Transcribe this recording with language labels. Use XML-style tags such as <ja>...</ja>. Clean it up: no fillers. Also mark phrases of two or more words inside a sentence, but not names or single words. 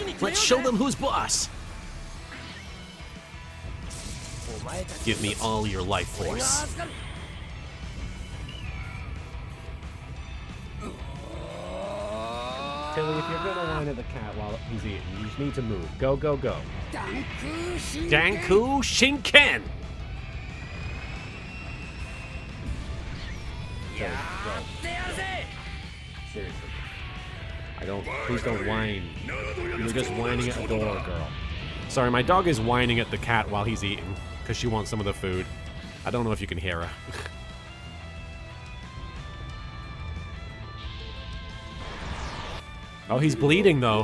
<en>Let's show them who's boss. Give me all your life force. Tilly, if you're gonna whine at the cat while he's eating, you just need to move. Go, go, go. Danku Shinken. Okay, go. Seriously. Please don't whine. You're just whining at the door, girl. Sorry, my dog is whining at the cat while he's eating, because she wants some of the food. I don't know if you can hear her. Oh, he's bleeding, though.</en>